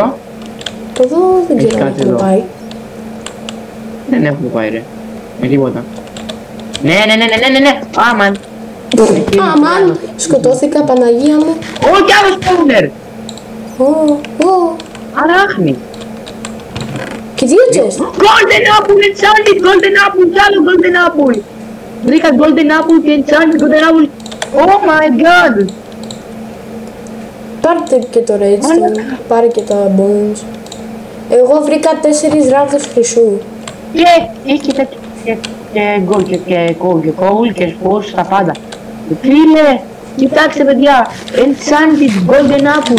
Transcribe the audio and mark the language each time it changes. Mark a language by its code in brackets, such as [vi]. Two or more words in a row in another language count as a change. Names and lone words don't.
[el] Από εδώ δεν ξέρω αν έχουμε πάει. Δεν έχουμε πάει ρε. Με τίποτα. Ναι. Άμαν. Αμάν, σκοτώθηκα, Παναγία μου. Ω, κι άλλο spawner. Αράχνη. Και 2 chest. [en] Golden apple, it's only golden apple, [el] κι άλλο [en] golden apple. [el] Βρήκα [en] golden apple [el] και [en] enchanted golden apple. Oh my god! [el] Πάρτε και το redstone, πάρε και τα bones. Εγώ βρήκα 4 ράβδους χρυσού. Και έχει και gold και coal και σπόρους τα πάντα. Φίλε, κοιτάξτε παιδιά, [en] enchanted golden apple.